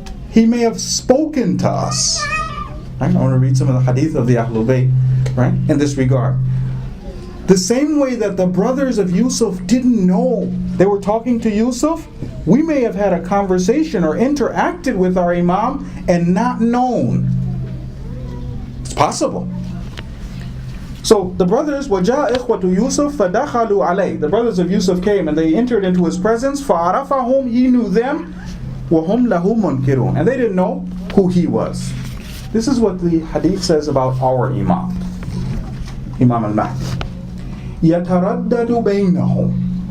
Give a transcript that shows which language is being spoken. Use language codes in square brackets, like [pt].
[en] He may have spoken to us. Right? I want to read some of the hadith of the Ahlul Bayt, right, in this regard. The same way that the brothers of Yusuf didn't know they were talking to Yusuf, we may have had a conversation or interacted with our Imam and not known. It's possible. So the brothers, [ar] وَجَاءَ إِخْوَةُ يُوسُف فَدَخَلُوا عَلَيْهِ. [en] The brothers of Yusuf came and they entered into his presence. [ar] فَعَرَفَهُمْ. [en] He knew them. [ar] وَهُمْ لَهُ مُنْكِرُونَ. [en] And they didn't know who he was. This is what the hadith says about our Imam, Imam al-Mahdi. [ar] يَتَرَدَّدُ بَيْنَهُمْ.